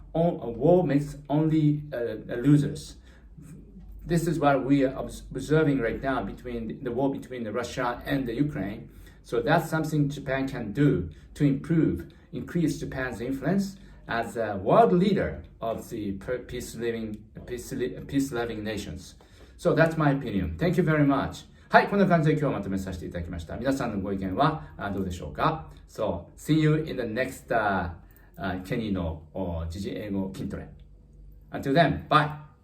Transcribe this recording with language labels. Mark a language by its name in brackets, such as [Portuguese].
[English] War makes only losers. This is what we are observing right now between the war between Russia and the Ukraine. So that's something Japan can do to increase Japan's influence as a world leader of the peace-loving nations. So that's my opinion. Thank you very much. [Japanese] はい、こんな感じで今日はまとめさせていただきました。皆さんのご意見はどうでしょうか？ [English] So, see you in the next ケニーの時事英語筋トレ。Until then, bye!